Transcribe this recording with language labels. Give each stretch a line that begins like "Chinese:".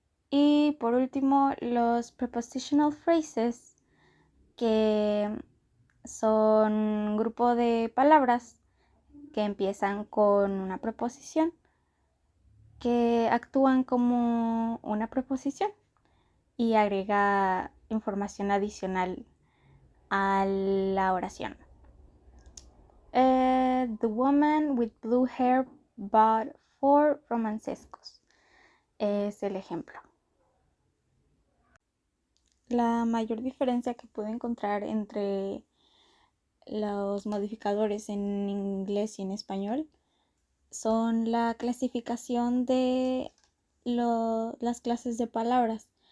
Spanish: Y por último, los prepositional phrases, que son un grupo de palabras que empiezan con una preposición, que actúan como una preposición. y agrega información adicional a la oración.
English: The woman with blue hair bought 4 romancescos.
Spanish: Es el ejemplo. La mayor diferencia que pude encontrar entre los modificadores en inglés y en español son la clasificación de las clases de palabras.